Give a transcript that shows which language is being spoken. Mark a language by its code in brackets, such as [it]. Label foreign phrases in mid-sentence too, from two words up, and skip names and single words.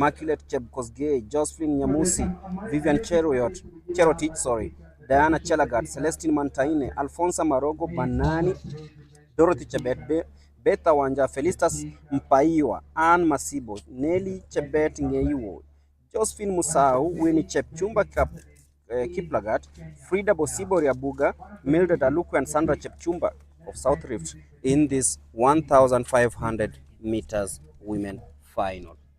[en] Immaculate Chepkosgei, Josephine Nyamusi, Vivian Cherotich, Diana Chelagat, Celestine Mantaine, Alfonsa Marogo Banani, Dorothy Chebet, Beta Wanja, Felicitas Mpaiwa, Anne Masibo, Nelly Chebet Ngeiwo, Josephine Musau, Winnie Chepchumba Kiplagat, Frida Bosibo Riabuga, Mildred Aluku and Sandra Chepchumba of South Rift in this 1,500 meters women final.